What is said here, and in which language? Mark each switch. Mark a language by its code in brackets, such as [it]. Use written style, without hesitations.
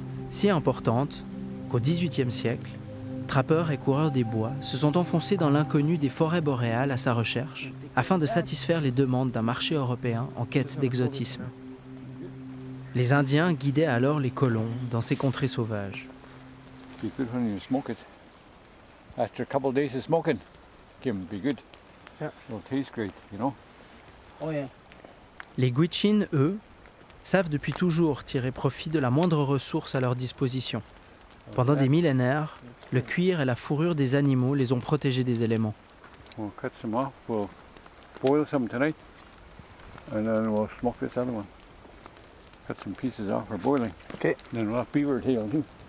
[fr] Si importante qu'au XVIIIe siècle, trappeurs et coureurs des bois se sont enfoncés dans l'inconnu des forêts boréales à sa recherche, afin de satisfaire les demandes d'un marché européen en quête d'exotisme. Les Indiens guidaient alors les colons dans ces contrées sauvages. [en] Be good when you smoke it. After a couple of days of smoking, Kim, be good. Yeah. It'll taste great, you know. Oh yeah. [fr] Les Gwich'in, eux, savent depuis toujours tirer profit de la moindre ressource à leur disposition. Pendant des millénaires, le cuir et la fourrure des animaux les ont protégés des éléments. [en] We'll cut some off. We'll boil some tonight, and then we'll smoke this other one. Cut some pieces off for boiling. Okay. Then we'll have beaver tail too.